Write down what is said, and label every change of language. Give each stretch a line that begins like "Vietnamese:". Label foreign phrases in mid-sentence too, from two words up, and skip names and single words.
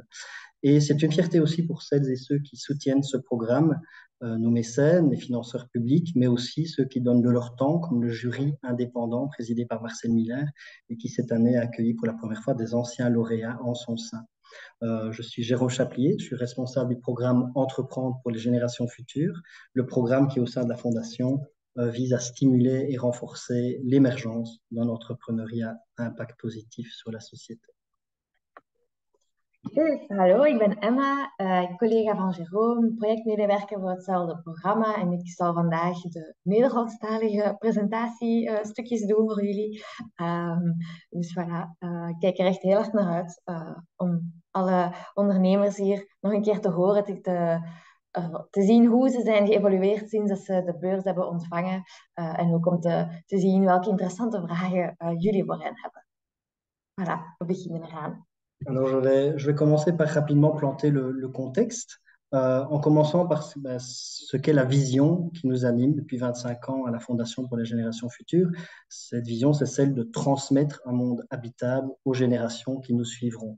French: Et c'est une fierté aussi pour celles et ceux qui soutiennent ce programme, nos mécènes, les financeurs publics, mais aussi ceux qui donnent de leur temps, comme le jury indépendant présidé par Marcel Miller et qui cette année a accueilli pour la première fois des anciens lauréats en son sein. Je suis Jérôme Chaplier, je suis responsable du programme Entreprendre pour les générations futures, le programme qui au sein de la Fondation vise à stimuler et renforcer l'émergence d'un entrepreneuriat à impact positif sur la société.
Dutch: Dus, hallo, ik ben Emma, collega van Jérôme, projectmedewerker voor hetzelfde programma en ik zal vandaag de Nederlandstalige presentatiestukjes doen voor jullie. Dus voilà, ik kijk er echt heel erg naar uit om alle ondernemers hier nog een keer te horen, te zien hoe ze zijn geëvolueerd sinds dat ze de beurs hebben ontvangen en ook om te zien welke interessante vragen jullie voor hen hebben. Voilà, we beginnen eraan.
French: Alors, je vais commencer par rapidement planter le contexte, en commençant par ce qu'est la vision qui nous anime depuis 25 ans à la Fondation pour les générations futures. Cette vision, c'est celle de transmettre un monde habitable aux générations qui nous suivront.